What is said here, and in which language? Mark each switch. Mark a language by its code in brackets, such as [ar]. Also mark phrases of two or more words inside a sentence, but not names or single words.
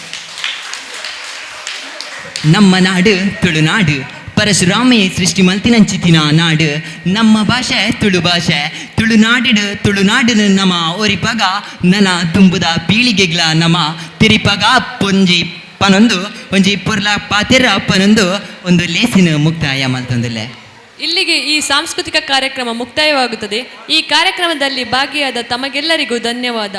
[tcy] ನಮ್ಮ ನಾಡು ತುಳುನಾಡು, ಪರಶುರಾಮೇ ಸೃಷ್ಟಿ ಮಲ್ತಿನಂಚಿತಿನ ನಾಡು. ನಮ್ಮ ಭಾಷೆ ತುಳು ಭಾಷೆ, ತುಳುನಾಡು ನಮ ಒರಿಪಗ ನನ ತುಂಬುದ ಪೀಳಿಗೆಗಳ ನಮ ತಿರಿಪಗ ಪೊಂಜಿ ಪನೊಂದು ಒಂಜಿ ಪೊರ್ಲ ಪಾತೆರ ಪನೊಂದು ಒಂದು ಲೇಸಿನ ಮುಕ್ತಾಯ ಮಲ್ತೊಂದಿಲ್ಲೆ. [kn] ಇಲ್ಲಿಗೆ ಈ ಸಾಂಸ್ಕೃತಿಕ ಕಾರ್ಯಕ್ರಮ ಮುಕ್ತಾಯವಾಗುತ್ತದೆ. ಈ ಕಾರ್ಯಕ್ರಮದಲ್ಲಿ ಭಾಗಿಯಾದ ತಮಗೆಲ್ಲರಿಗೂ ಧನ್ಯವಾದ.